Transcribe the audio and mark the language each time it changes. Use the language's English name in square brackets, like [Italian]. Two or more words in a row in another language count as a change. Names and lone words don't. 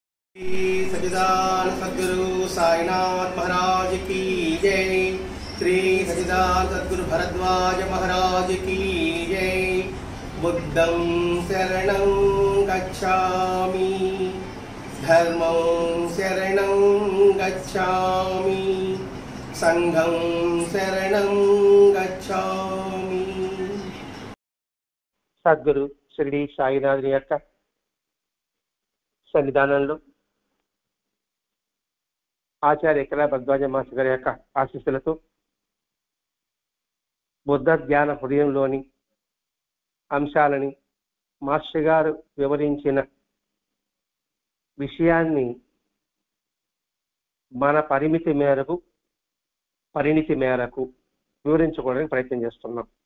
[Hindi] श्री सच्चिदानंद सद्गुरु साईनाथ महाराज की जय। श्री सच्चिदानंद सद्गुरु भरद्वाज महाराज की जय। [Sanskrit] बुद्धं शरणं गच्छामि, धर्मं शरणं गच्छामि, संघं शरणं गच्छामि। [Telugu] సద్గురు షిరిడి సాయినాథుని యొక్క సన్నిధానంలో ఆచార్య ఎకరా భరద్వాజ మాస్టర్ గారి యొక్క ఆశీస్సులతో బుద్ధ జ్ఞాన హృదయంలోని అంశాలని మాస్టర్ గారు వివరించిన విషయాన్ని మన పరిణితి మేరకు వివరించుకోవడానికి ప్రయత్నం చేస్తున్నాం.